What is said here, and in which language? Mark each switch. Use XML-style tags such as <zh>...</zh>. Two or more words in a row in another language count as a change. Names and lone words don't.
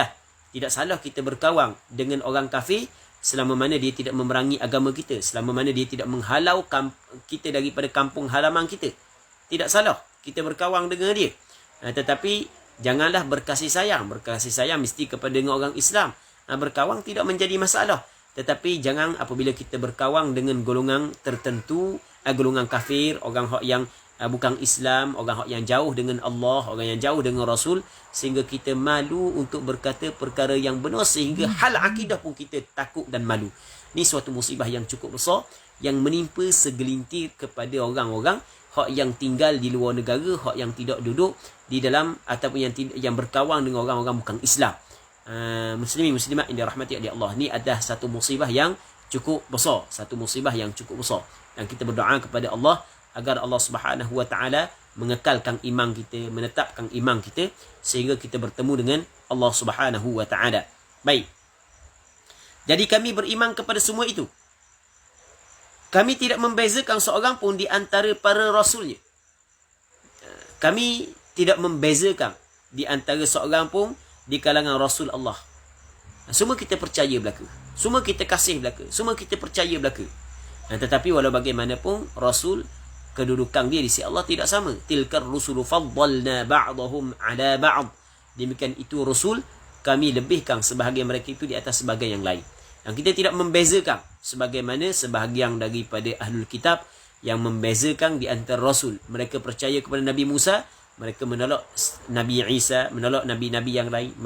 <ms>Tidak salah kita berkawan dengan orang kafir selama mana dia tidak memerangi agama kita, selama mana dia tidak menghalau kita daripada kampung halaman kita. Tidak salah kita berkawan dengan dia. Tetapi janganlah berkasih sayang. Berkasih sayang mesti kepada dengan orang Islam. Berkawan tidak menjadi masalah. Tetapi jangan apabila kita berkawan dengan golongan tertentu, golongan kafir, orang yang bukan Islam, orang yang jauh dengan Allah, orang yang jauh dengan Rasul, sehingga kita malu untuk berkata perkara yang benar, sehingga hal akidah pun kita takut dan malu. Ini suatu musibah yang cukup besar yang menimpa segelintir kepada orang-orang yang tinggal di luar negara, yang tidak duduk di dalam ataupun yang berkawan dengan orang-orang bukan Islam. Muslimin muslimat yang dirahmati oleh Allah, ni adalah satu musibah yang cukup besar, satu musibah yang cukup besar, dan kita berdoa kepada Allah agar</ms> <ar>الله سبحانه وتعالى</ar> <ms>mengekalkan iman kita, menetapkan iman kita sehingga kita bertemu dengan</ms> <ar>الله سبحانه وتعالى.</ar> <ms>Baik. Jadi kami beriman kepada semua itu. Kami tidak membezakan seorang pun di antara para rasulnya. Kami tidak membezakan di antara seorang pun di kalangan Rasul Allah. Semua kita percaya belaka. Semua kita kasih belaka. Semua kita percaya belaka. Tetapi walau bagaimanapun, Rasul, kedudukan dia di sisi Allah tidak sama.</ms> <ar>تلك الرسل فضلنا بعضهم على بعض.</ar> <ms>Demikian itu Rasul, kami lebihkan sebahagian mereka itu di atas sebahagian yang lain. Dan kita tidak membezakan sebagaimana sebahagian daripada</ms> <ar>أهل الكتاب</ar> <ms>yang membezakan di antara Rasul. Mereka percaya kepada Nabi Musa, mereka menolak Nabi Isa, menolak Nabi-Nabi yang lain.</ms>